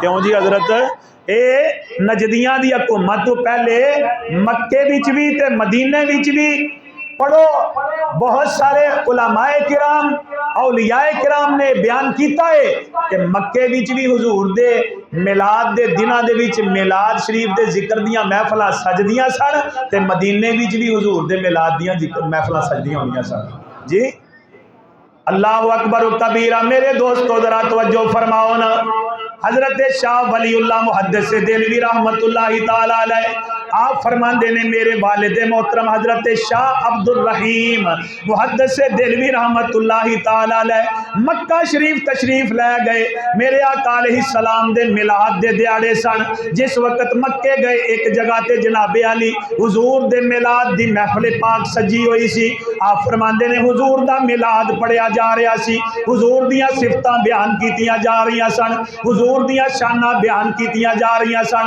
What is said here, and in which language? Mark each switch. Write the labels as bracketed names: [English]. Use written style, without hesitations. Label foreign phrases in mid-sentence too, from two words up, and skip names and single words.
[Punjabi] کیوں جی حضرت یہ نجدیاں دی حکومت توں پہلے مکے وچ بھی تے مدینے وچ بھی پڑھو بہت سارے علمائے کرام اولیائے کرام نے بیان کیا ہے کہ مکے وچ بھی حضور دے میلاد دے دناں دے وچ میلاد شریف دے ذکر دیاں محفلاں سجدیاں سن تے مدینے وچ بھی حضور دے میلاد دیاں محفلاں سجدیاں ہوندیاں سن جی. [Arabic] الله أكبر كبيرا. [Punjabi] میرے دوستوں ذرا توجہ فرماؤ نا. حضرت شاہ ولی اللہ محدث دہلوی [Arabic] رحمة الله تعالى عليه [Punjabi] آپ فرماتے نے میرے والد محترم حضرت شاہ عبد الرحیم محدث دہلوی [Arabic] رحمة الله تعالى عليه [Punjabi] مکہ شریف تشریف لے گئے. میرے آقا علیہ السلام دے میلاد دے دیہاڑے سن. جس وقت مکے گئے ایک جگہ تے جنابِ علی حضور دے میلاد دی محفل پاک سجی ہوئی سی. آپ فرماتے نے حضور دا میلاد پڑھیا جا رہا سی، حضور دیاں صفتاں بیان کیتیاں جا رہی سن، حضور دیاں شاناں بیان کیتیاں جا رہی سن.